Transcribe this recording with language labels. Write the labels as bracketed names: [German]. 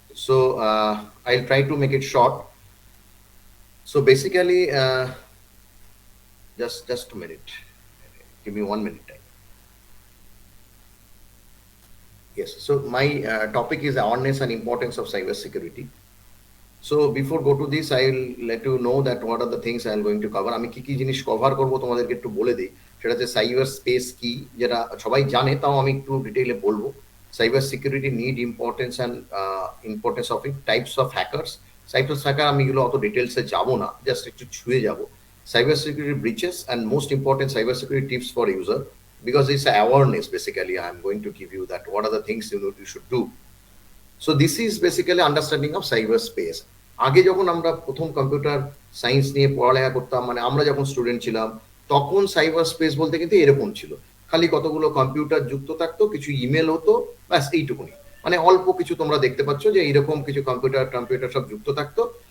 [English] So I'll try to make it short. So basically, just a minute. Give me 1 minute time. Yes. So my topic is awareness and importance of cyber security. So before go to this, I'll let you know that what are the things I'm going to cover. [Bangla] আমি কি কি জিনিস cover করব তোমাদেরকে একটু বলে দিই। সেটা হচ্ছে সাইবার স্পেস কি, যেটা সবাই জানে, তাও আমি একটু ডিটেইলে বলবো। [English] Cyber security need importance and importance of it, types of hackers. [Bangla] Types of hacker আমি এগুলো অত ডিটেলসে যাব না, জাস্ট একটু ছুঁয়ে যাব। [English] Cyber security breaches and most important cyber security tips for user, because it's awareness. Basically, I'm going to give you that what are the things you should do. So this is basically understanding of cyber space. [Bangla] আগে যখন আমরা প্রথম computer science নিয়ে পড়ালেখা করতাম, মানে আমরা যখন স্টুডেন্ট ছিলাম, তখন সাইবার স্পেস বলতে কিন্তু এরকম ছিল, খালি কতগুলো কম্পিউটার যুক্ত থাকতো, কিছু ইমেল হতো, ব্যাস এইটুকুনি। মানে অল্প কিছু তোমরা দেখতে পাচ্ছ যে এইরকম কিছু কম্পিউটার সব যুক্ত থাকতো।